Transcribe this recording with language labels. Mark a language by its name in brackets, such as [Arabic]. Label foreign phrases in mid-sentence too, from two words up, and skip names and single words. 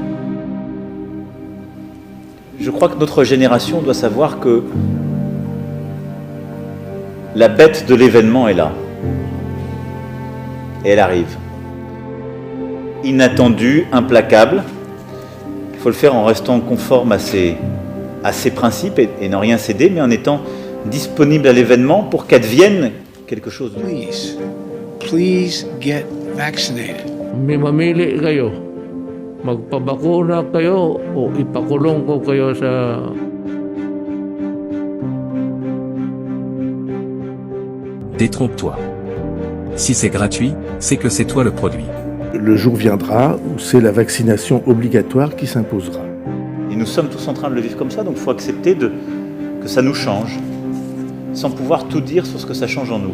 [French] Je crois que notre génération doit savoir que la bête de l'événement est là. Et elle arrive. Inattendue, implacable. Il faut le faire en restant conforme à ses principes et n'en rien céder, mais en étant disponible à l'événement pour qu'advienne quelque chose. [English] Please get vaccinated. [Filipino] May mamili kayo. Magpabakuna kayo o ipakulong ko kayo sa... [French] Détrompe-toi. Si c'est gratuit, c'est que c'est toi le produit. Le jour viendra où c'est la vaccination obligatoire qui s'imposera. Et nous sommes tous en train de le vivre comme ça, donc il faut accepter que ça nous change, sans pouvoir tout dire sur ce que ça change en nous.